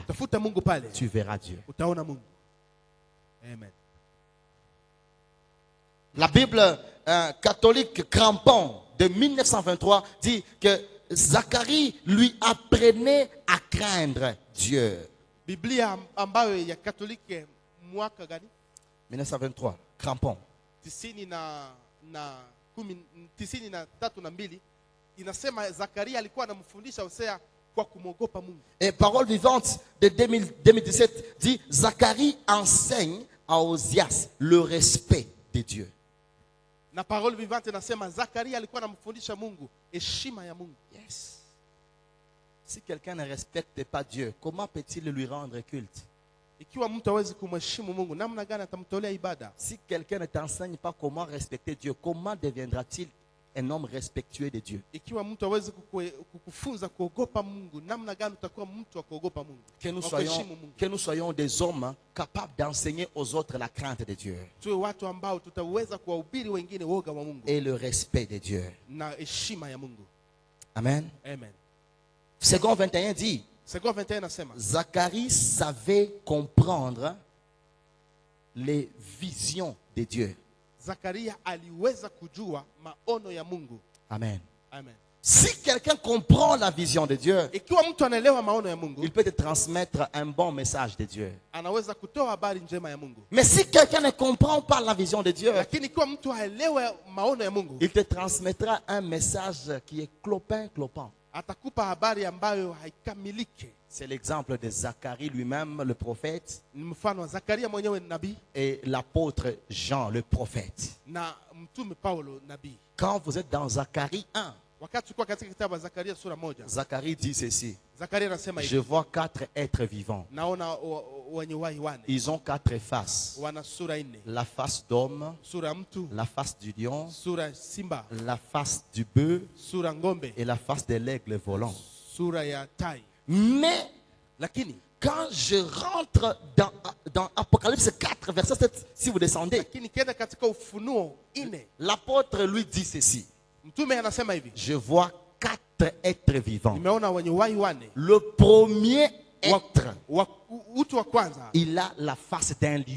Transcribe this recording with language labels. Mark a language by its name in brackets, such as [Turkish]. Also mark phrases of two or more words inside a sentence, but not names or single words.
[Swahili] tafuta Mungu pale, [French] tu verras Dieu. [Swahili] Utaona Mungu. Amen. [French] La Bible catholique crampon de 1923 dit que Zacharie lui apprenait à craindre Dieu. [Swahili] Biblia ambayo ya Katoliki mwaka gani? 1923, crampon. 93 inasema Zakaria alikuwa anamfundisha Hosea kwa kumwogopa Mungu. [French] Et Parole vivante de 2017 dit Zacharie enseigne à Osias le respect de Dieu. [Swahili] Na Parole vivante inasema Zakaria alikuwa anamfundisha Mungu heshima ya Mungu. Yes. [French] Si quelqu'un ne respecte pas Dieu, comment peut-il lui rendre culte? [Swahili] Ikiwa mtu hawezi kumheshimu Mungu, namna gani atamtolea ibada? [French] Si quelqu'un ne t'enseigne pas comment respecter Dieu, comment deviendra-t-il un homme respectueux de Dieu? [Swahili] Ikiwa mtu hawezi kukufunza kuogopa Mungu, namna gani utakuwa mtu wa kuogopa Mungu? [French] Que nous soyons des hommes capables d'enseigner aux autres la crainte de Dieu. [Swahili] Tuwe watu ambao tutaweza kuwahubiri wengine woga wa Mungu [French] et le respect de Dieu. [Swahili] Na heshima ya Mungu. Amen. Amen. [French] Second 21 dit, Zacharie savait comprendre les visions de Dieu. [Swahili] Zakaria aliweza kujua maono ya Mungu. Amen. Amen. [French] Si quelqu'un comprend la vision de Dieu, [Swahili] ikiwa mtu anaelewa maono ya Mungu, [French] il peut te transmettre un bon message de Dieu. [Swahili] Anaweza kutoa habari njema ya Mungu. [French] Mais si quelqu'un ne comprend pas la vision de Dieu, [Swahili] lakini ikiwa mtu haelewi maono ya Mungu, [French] il te transmettra un message qui est clopin-clopant. [Swahili] Atakupa habari ambayo haikamilike. [French] C'est l'exemple de Zacharie lui-même, le prophète, [Swahili] mfano wa Zakaria mwenyewe nabii, [French] et l'apôtre Jean, le prophète. [Swahili] Na mtume Paulo nabii. [French] Quand vous êtes dans Zacharie 1, [Swahili] wakati uko katika kitabu cha Zakaria sura 1, [French] Zacharie dit ceci. [Swahili] Zakaria anasema hivi. [French] Je vois 4 êtres vivants. [Swahili] Naona wenye uhai wane. [French] Ils ont 4 faces. [Swahili] Wana sura 4. [French] La face d'homme, [Swahili] sura mtu, [French] la face du lion, [Swahili] sura simba, [French] la face du bœuf, [Swahili] sura ngombe, [French] et la face de l'aigle volant. [Swahili] Sura ya tai. [French] Mais [Swahili] lakini [French] quand je rentre dans Apocalypse 4 verset 7, si vous descendez, l'apôtre lui dit ceci. Je vois 4 êtres vivants. Le premier être, il a la face d'un lion.